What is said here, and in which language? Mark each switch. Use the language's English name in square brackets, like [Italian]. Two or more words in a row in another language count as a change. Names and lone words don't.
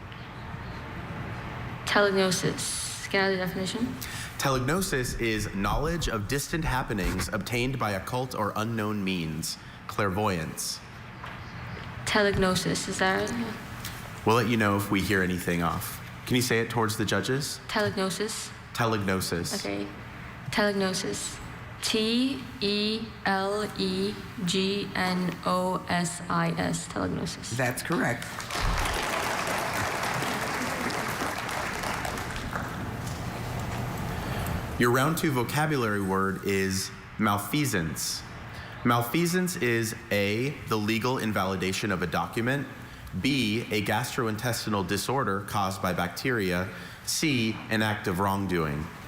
[English] Telegnosis. Can I have the definition? Telegnosis is knowledge of distant happenings obtained by occult or unknown means, clairvoyance. Telegnosis, is that right? We'll let you know if we hear anything off. Can you say it towards the judges? Telegnosis. Telegnosis. Okay. Telegnosis. T-E-L-E-G-N-O-S-I-S. Telegnosis. That's correct. Your round 2 vocabulary word is malfeasance. Malfeasance is A, the legal invalidation of a document, B, a gastrointestinal disorder caused by bacteria, C, an act of wrongdoing.